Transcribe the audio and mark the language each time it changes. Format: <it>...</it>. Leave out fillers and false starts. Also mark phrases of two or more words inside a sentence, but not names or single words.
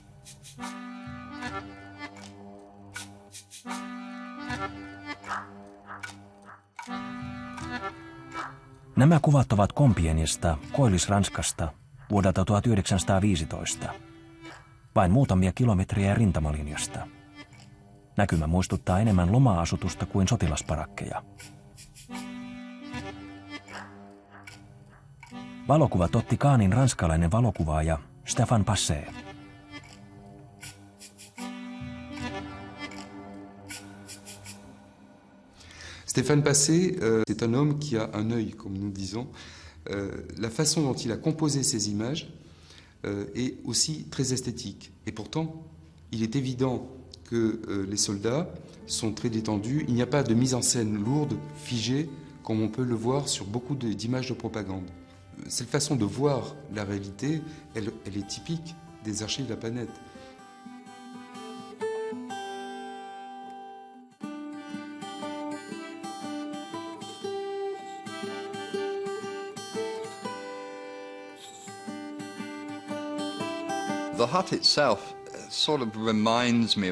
<fi>Nämä kuvat ovat Compiègnesta, Koillis-Ranskasta, vuodelta 1915. Vain muutamia kilometriä rintamalinjasta. Näkymä muistuttaa enemmän loma-asutusta kuin sotilasparakkeja. Valokuvat otti Kahnin ranskalainen valokuvaaja Stéphane Passé.</fi> <fr>Stéphane Passé, c'est un homme qui a un œil, comme nous disons. La façon dont il a composé ces images est aussi très esthétique. Et pourtant, il est évident que les soldats sont très détendus. Il n'y a pas de mise en scène lourde, figée, comme on peut le voir sur beaucoup d'images de propagande. Cette façon de voir la réalité, elle est typique des archives de la planète.</fr> <en>The hut itself sort of reminds me of</en>